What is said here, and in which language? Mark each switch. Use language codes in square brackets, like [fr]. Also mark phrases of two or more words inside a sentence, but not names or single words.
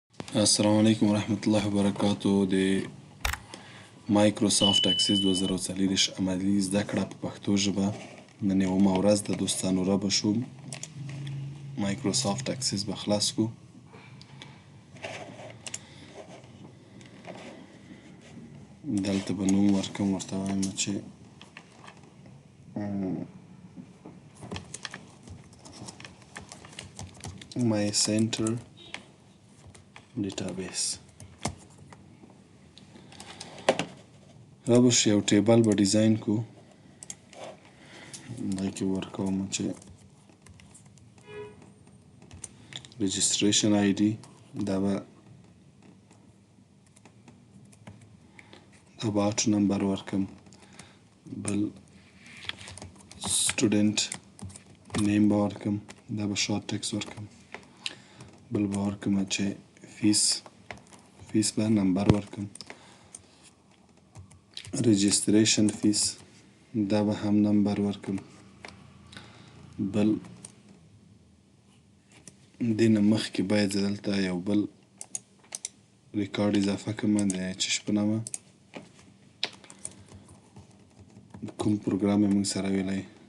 [ar] السلام علیکم ورحمت الله وبرکاتو. [ps] د مایکروسافت اکسس 2024 عملي زده کړه په پښتو ژبه. نن یومه ورځ د دوستانو را به شو مایکروسافت اکسس به خلاص کو. دلته به نوم ورکم، ورته وایم چې [en] my center database. [ps] را به شو یو ټیبل به ډیزاین کو. دا کې ورکوم چې [en] registration ID [ps] دا به [en] about number [ps] ورکم، بل [en] student name [ps] به ورکم، دا به [en] short text [ps] ورکم، بل به ورکم چې فیس به نمبر ورکم، [en] registration fees [ps] دا به هم نمبر ورکم، بل دینه مخکې باید زه دلته یو بل ریکارډ اضافه کړم د چش په نامه کوم پروګرام یې موږ سره ویلی.